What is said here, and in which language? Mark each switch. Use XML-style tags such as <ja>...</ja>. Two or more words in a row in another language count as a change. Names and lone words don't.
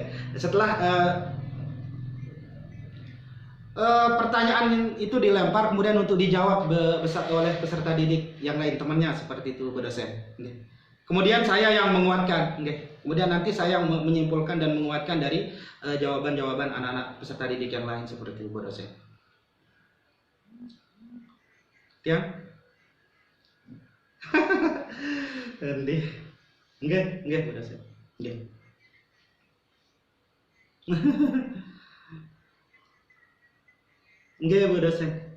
<id>Setelah pertanyaan itu dilempar kemudian untuk dijawab oleh peserta didik yang lain, temannya seperti itu Bu dosen. Kemudian saya yang menguatkan, kemudian nanti saya menyimpulkan dan menguatkan dari jawaban-jawaban anak-anak peserta didik yang lain seperti itu Bu dosen.</id> <jv>Tiang? Nggih Bu dosen. Nggih. Nggih Bu dosen.</jv>